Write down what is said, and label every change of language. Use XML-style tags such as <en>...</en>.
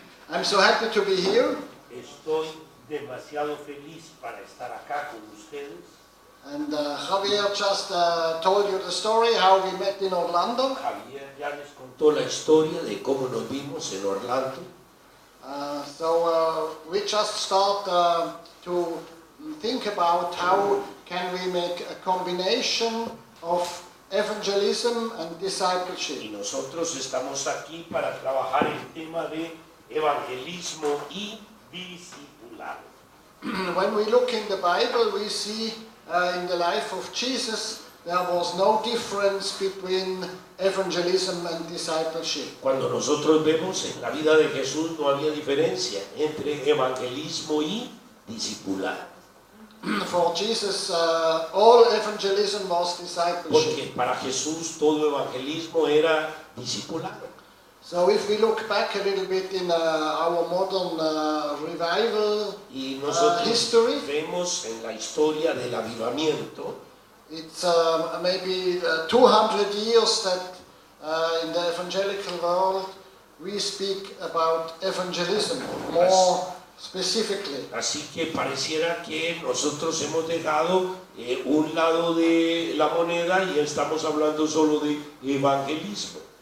<en>I'm so happy to be here.</en> <es>Estoy demasiado feliz para estar acá con ustedes.</es> <en>And Javier just told you the story how we met in Orlando.</en> <es>Javier ya les contó la historia de cómo nos vimos en Orlando.</es> <en>So we just start to think about how can we make a combination of evangelism and discipleship.</en> <es>Y nosotros estamos aquí para trabajar el tema de evangelismo y discipulado.</es> <en>When we look in the Bible, we see in the life of Jesus there was no difference between evangelism and discipleship.</en> <es>Cuando nosotros vemos en la vida de Jesús no había diferencia entre evangelismo y discipulado.</es> <en>For Jesus, all evangelism was discipleship.</en> <es>Porque para Jesús todo evangelismo era discipulado.</es> <en>So if we look back a little bit in our modern revival</en> <es>Y nosotros</es> <en>history,</en> <es>vemos en la historia del avivamiento,</es> <en>it's maybe 200 years that in the evangelical world we speak about evangelism more specifically.</en> <es>así que pareciera que nosotros hemos dejado un lado de la moneda y estamos hablando solo de evangelismo.</es>